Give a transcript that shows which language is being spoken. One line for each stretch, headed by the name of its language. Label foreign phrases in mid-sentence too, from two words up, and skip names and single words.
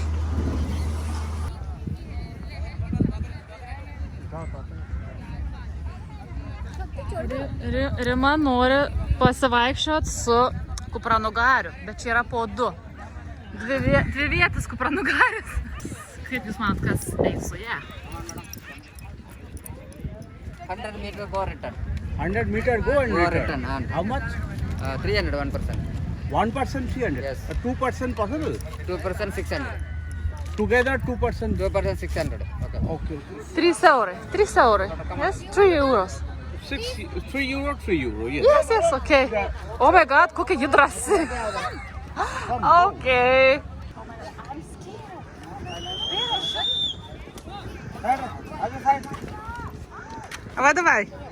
Lithuanian: Rima nori pasivaikščioti su kupranugariu, bet čia yra po 2. Dvi vietas kupranugarius. Kaip jūs manot, kas eis su ją?
English: 100 meter go return. 100 meter go and Go return. return, and- How much? 300, 1%. 1% 300. Yes. 2% possible. 2% 600. Together 2%. 2% 600. Okay. Okay.
Lithuanian: 3 eurai. 3 eurai.
English: Yes, 3 euros. 3 euro, 3 euro. Yes. Yes, okay. Oh my god,
Lithuanian: kokia ji drąsi.
English: Okay.
Russian: Давай.